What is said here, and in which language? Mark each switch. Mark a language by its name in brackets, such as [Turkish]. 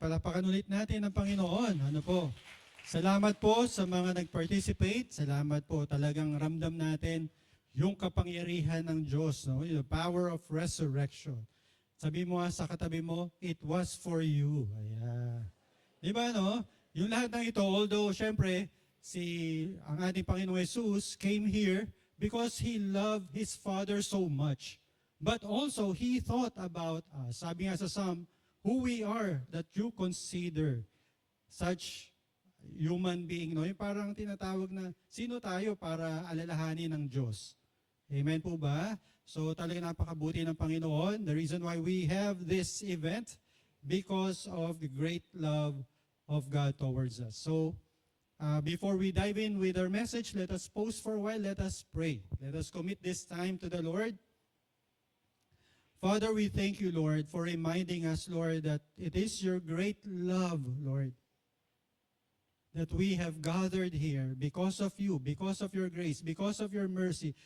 [Filipino] Palapakan ulit natin ang Panginoon. Ano po? Salamat po sa mga nag-participate. Salamat po. Talagang ramdam natin yung kapangyarihan ng Diyos. No? [English] The power of resurrection. [Filipino] Sabi mo nga sa katabi mo, [English] it was for you. [Filipino] Ayan. Di ba, no? Yung lahat ng ito, [English] although, [Filipino] syempre, ang ating Panginoong Jesus [English] came here because He loved His Father so much. But also, He thought about us. [Filipino] Sabi nga sa Psalm, [English] who we are that you consider. such human being, [Filipino] no? Yung parang tinatawag na, sino tayo para alalahanin ng Diyos? Amen po ba? So talaga napakabuti ng Panginoon. [English] The reason why we have this event, because of the great love of God towards us. So, before we dive in with our message, let us pause for a while, let us pray. Let us commit this time to the Lord. Father, we thank you, Lord, for reminding us, Lord, that it is your great love, Lord, that we have gathered here because of you, because of your grace, because of your mercy.